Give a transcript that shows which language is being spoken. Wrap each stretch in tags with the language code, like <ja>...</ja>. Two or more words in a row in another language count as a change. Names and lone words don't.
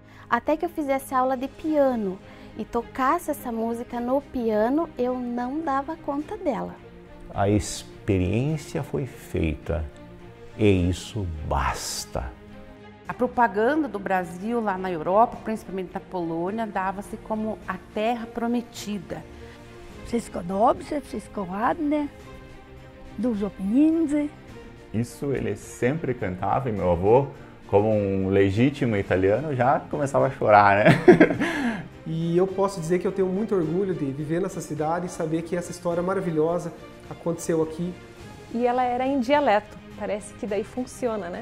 <pt>Até que eu fizesse aula de piano e tocasse essa música no piano, eu não dava conta dela. A experiência foi feita e isso basta. A propaganda do Brasil lá na Europa, principalmente na Polônia, dava-se como a terra prometida.</pt> <pl>Wszystko dobrze, wszystko ładne, dużo pieniędzy.</pl> <pt>Isso ele sempre cantava e meu avô, como um legítimo italiano, já começava a chorar, né? E eu posso dizer que eu tenho muito orgulho de viver nessa cidade e saber que essa história maravilhosa aconteceu aqui. E ela era em dialeto, parece que daí funciona, né?</pt>